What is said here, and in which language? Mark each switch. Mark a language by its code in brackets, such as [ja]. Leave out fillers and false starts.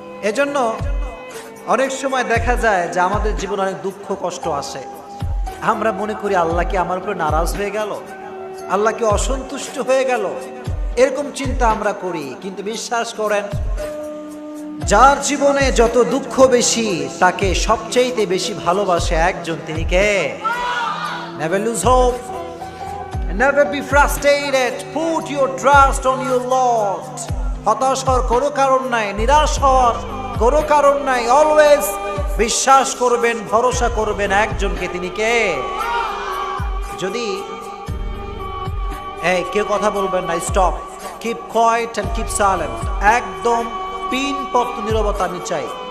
[bn] এজন্য অনেক সময় দেখা যায় যে আমাদের জীবনে অনেক দুঃখ কষ্ট আসে, আমরা মনে করি আল্লাহ কি আমার উপরে নারাজ হয়ে গেল, আল্লাহ কি অসন্তুষ্ট হয়ে গেল, এরকম চিন্তা আমরা করি। কিন্তু বিশ্বাস করেন, যার জীবনে যত দুঃখ বেশি তাকে সবচেয়ে বেশি ভালোবাসে একজন, তিনি কে? [en] Never lose hope, never be frustrated, put your trust on your Lord. [bn] হতাশ হওয়ার কোনো কারণ নাই, নিরাশ হওয়ার কোনো কারণ নাই। অলওয়েজ বিশ্বাস করবেন, ভরসা করবেন একজনকে, তিনি কে? যদি কেউ কথা বলবেন না, [en] stop, keep quiet and keep silent, [bn] একদম পিনপক্ত নীরবতা আমি চাই।